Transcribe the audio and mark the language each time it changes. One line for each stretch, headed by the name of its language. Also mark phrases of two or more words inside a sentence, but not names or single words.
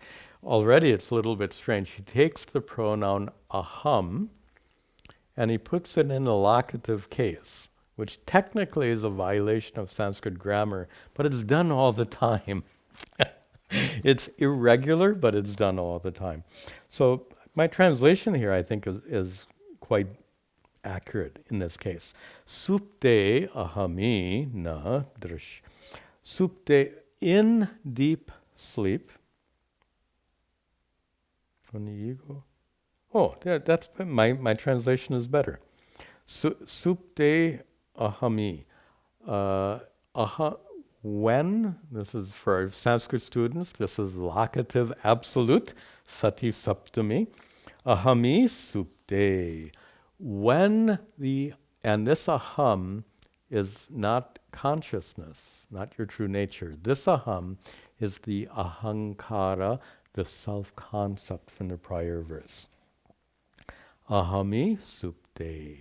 English: Already it's a little bit strange. He takes the pronoun aham and he puts it in a locative case, which technically is a violation of Sanskrit grammar, but it's done all the time. It's irregular, but it's done all the time. So my translation here, I think, is quite accurate in this case.
Sanskrit: Supte ahami na drish. Supte,
English: in deep sleep. When the ego. Oh, that's my translation is better.
Sanskrit: Supte ahami.
English: When, this is for our Sanskrit students, this is locative absolute,
Sanskrit: sati saptami. Ahami supte.
English: When and this aham is not consciousness, not your true nature. This aham is the ahankara, the self-concept from the prior verse.
Sanskrit: Ahami supte.